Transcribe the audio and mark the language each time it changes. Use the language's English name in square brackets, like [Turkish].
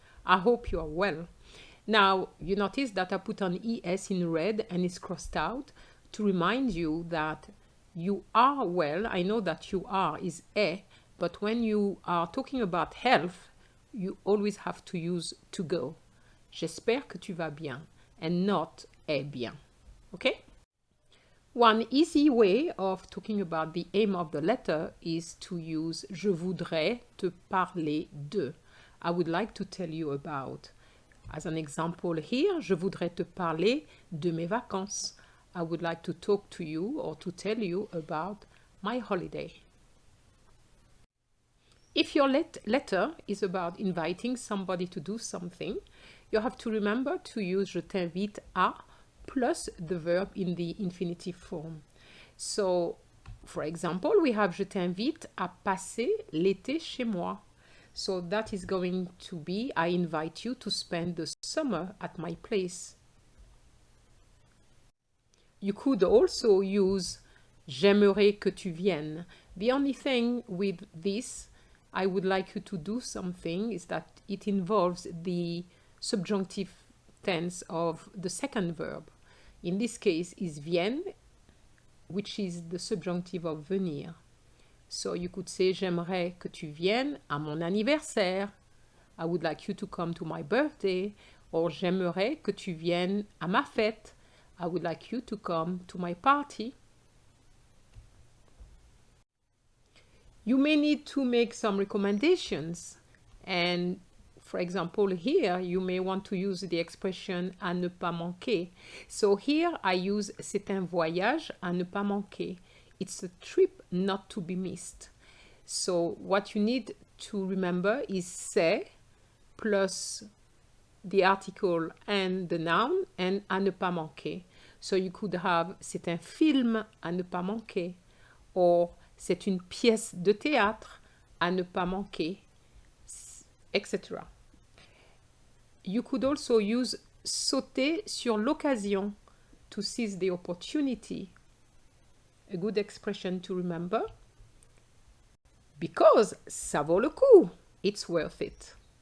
[English] I hope you are well. Now, you notice that I put an ES in red and it's crossed out to remind you that you are well. I know that you are is est, but when you are talking about health, you always have to use to go. [French] J'espère que tu vas bien [English] and not [French] est bien. [English] Okay? One easy way of talking about the aim of the letter is to use [French] Je voudrais te parler de. [English] I would like to tell you about. As an example here, [French] Je voudrais te parler de mes vacances. [English] I would like to talk to you or to tell you about my holiday. If your letter is about inviting somebody to do something, you have to remember to use [French] Je t'invite à [English] plus the verb in the infinitive form. So, for example, we have [French] Je t'invite à passer l'été chez moi. [English] So that is going to be I invite you to spend the summer at my place. You could also use [French] J'aimerais que tu viennes. [English] The only thing with this, I would like you to do something, is that it involves the subjunctive tense of the second verb. In this case is vienne, which is the subjunctive of venir. So you could say [French] J'aimerais que tu viennes à mon anniversaire. [English] I would like you to come to my birthday. [French] Or J'aimerais que tu viennes à ma fête. [English] I would like you to come to my party. You may need to make some recommendations, and for example, here you may want to use the expression [French] à ne pas manquer. [English] So here I use [French] c'est un voyage à ne pas manquer. [English] It's a trip not to be missed. So what you need to remember is c'est plus the article and the noun and [French] à ne pas manquer. [English] So you could have [French] c'est un film à ne pas manquer, or c'est une pièce de théâtre à ne pas manquer, etc. [English] You could also use [French] sauter sur l'occasion, [English] to seize the opportunity. A good expression to remember. Because [French] ça vaut le coup. [English] It's worth it.